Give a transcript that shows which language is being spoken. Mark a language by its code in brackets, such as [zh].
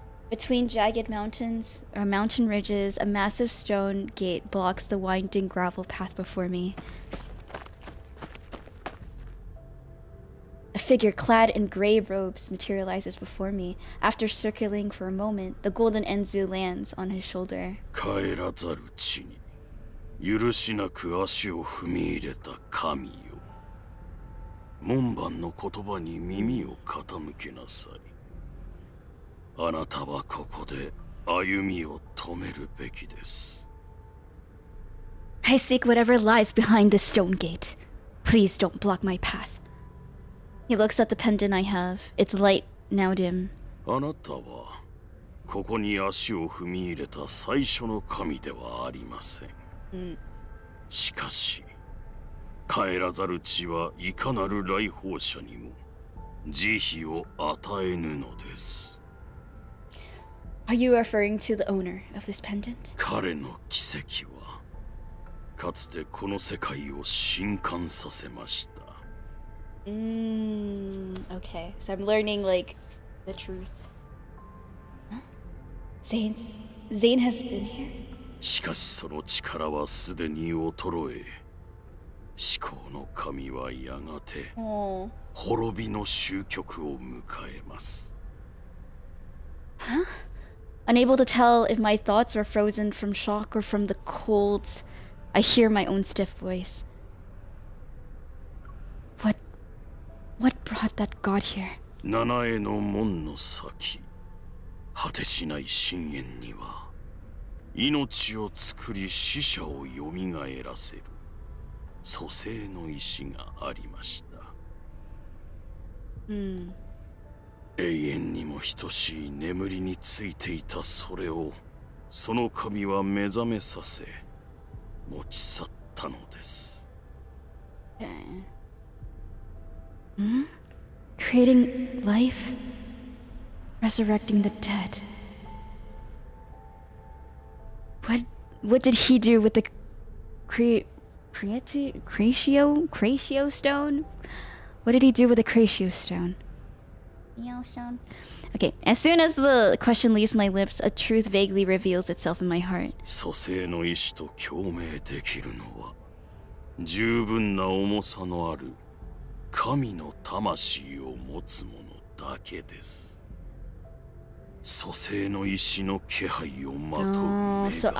[en] Between jagged mountain ridges, a massive stone gate blocks the winding gravel path before me. A figure clad in gray robes materializes before me. After circling for a moment, the golden Enzu lands on his shoulder. [ja] 帰らざる地に許しなく足を踏み入れた神よ。門番の言葉に耳を傾けなさい。あなたはここで歩みを止めるべきです。 [en] I seek whatever lies behind this stone gate. Please don't block my path. He looks at the pendant I have. Its light now dim. [ja] あなたはここに足を踏み入れた最初の神ではありません。しかし、帰らざる地はいかなる来訪者にも慈悲を与えぬのです。 [en] Are you referring to the owner of this pendant? [ja] 彼の奇跡はかつてこの世界を震撼させました。 [en] Okay, so I'm learning like the truth. Huh? Zayne has been here. [ja] しかしその力はすでに衰え、思考の神はやがて滅びの終局を迎えます。 [en] Huh? Unable to tell if my thoughts were frozen from shock or from the cold, I hear my own stiff voice. What brought that god here? [ja] 七重の門の先、果てしない深淵には命を作り死者をよみがえらせる蘇生の石がありました。永遠にも等しい眠りについていたそれをその神は目覚めさせ持ち去ったのです。 [en] Creating life, resurrecting the dead. What did he do with the 𝐻𝒶𝓈𝒽𝓶𝓈 stone? What did he do with the 𝐻𝒶𝓈𝒽𝓶𝓈 stone? Okay, as soon as the question leaves my lips, a truth vaguely reveals itself in my heart. [ja] 蘇生の意志と共鳴できるのは十分な重さのある神の魂を持つ者だけです。蘇生の意志の気配をまとう目が。